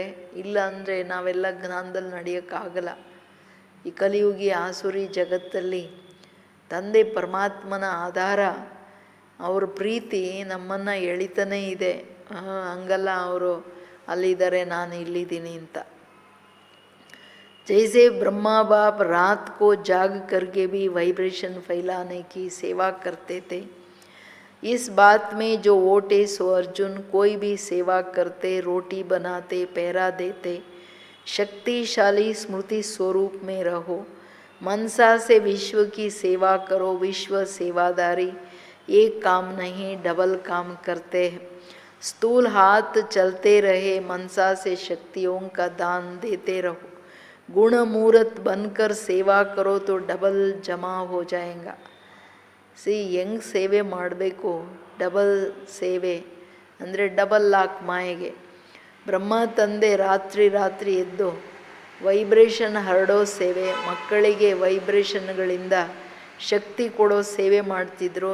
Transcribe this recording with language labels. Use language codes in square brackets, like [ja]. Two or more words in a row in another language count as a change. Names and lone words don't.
[kn] ಇಲ್ಲ ಅಂದರೆ ನಾವೆಲ್ಲ ಜ್ಞಾನದಲ್ಲಿ ನಡೆಯೋಕ್ಕಾಗಲ್ಲ. ಈ ಕಲಿಯುಗಿ ಆಸುರಿ ಜಗತ್ತಲ್ಲಿ ತಂದೆ ಪರಮಾತ್ಮನ ಆಧಾರ, ಅವ್ರ ಪ್ರೀತಿ ನಮ್ಮನ್ನು ಎಳಿತಾನೇ ಇದೆ. ಹಂಗಲ್ಲ ಅವರು ಅಲ್ಲಿದ್ದಾರೆ, ನಾನು ಇಲ್ಲಿದ್ದೀನಿ ಅಂತ. [hi] जैसे ब्रह्मा बाप रात को जाग करके भी वाइब्रेशन फैलाने की सेवा करते थे, इस बात में जो वोटे सो अर्जुन कोई भी सेवा करते, रोटी बनाते, पहरा देते, शक्तिशाली स्मृति स्वरूप में रहो, मनसा से विश्व की सेवा करो. विश्व सेवादारी एक काम नहीं डबल काम करते हैं. स्थूल हाथ चलते रहे, मनसा से शक्तियों का दान देते रहो. गुण मूर्त बनकर सेवा करो तो डबल जमा हो जाएगा. [kn] ಹೆಂಗೆ ಸೇವೆ ಮಾಡಬೇಕು? ಡಬಲ್ ಸೇವೆ ಅಂದರೆ [en] double lock [kn] ಮಾಯೆಗೆ. ಬ್ರಹ್ಮ ತಂದೆ ರಾತ್ರಿ ಎದ್ದು ವೈಬ್ರೇಷನ್ ಹರಡೋ ಸೇವೆ, ಮಕ್ಕಳಿಗೆ ವೈಬ್ರೇಷನ್ಗಳಿಂದ ಶಕ್ತಿ ಕೊಡೋ ಸೇವೆ ಮಾಡ್ತಿದ್ರು.